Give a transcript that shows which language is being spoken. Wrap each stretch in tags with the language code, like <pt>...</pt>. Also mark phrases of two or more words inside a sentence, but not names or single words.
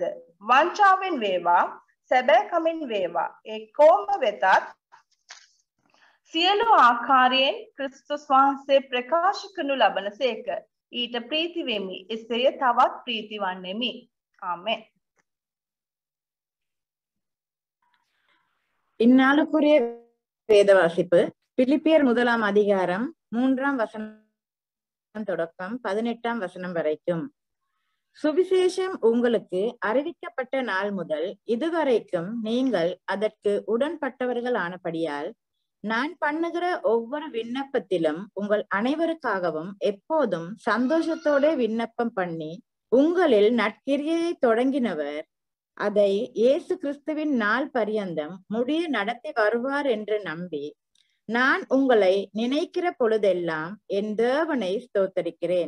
<si>වංචාවෙන් වේවා සැබෑ කමින් වේවා ඒ කොම වෙතත් සියලු ආකාරයෙන් ක්‍රිස්තුස් වහන්සේ ප්‍රකාශ කරනු ලබනසේක. ඊට ප්‍රීති වෙමි. එසේය තවත් ප්‍රීති වන්නෙමි. ආමෙන්.</si> <ta>இந்நாளுக்குரிய வேத வாசிப்பு பிலிப்பியர் 1ஆம் அதிகாரம் 3ஆம் வசனம் தொடக்கம் 18ஆம் வசனம் வரைக்கும். சுவிசேஷம் உங்களுக்கு அறிவிக்கப்பட்ட நாள் முதல் இதுவரைக்கும் நீங்கள் அதற்கு உடன்பட்டவர்கள் ஆனபடியால் நான் பண்ணுகிற ஒவ்வொரு விண்ணப்பத்திலும் உங்கள் அனைவருக்காகவும் எப்போதும் சந்தோஷத்தோட விண்ணப்பம் பண்ணி உங்களில் நற்கிரியையை தொடங்கினவர் அதை இயேசு கிறிஸ்துவின் நாள் பரியந்தம் முடிய நடத்தி வருவார் என்று நம்பி நான் உங்களை நினைக்கிற பொழுதெல்லாம் என் தேவனை ஸ்தோத்தரிக்கிறேன்.</ta>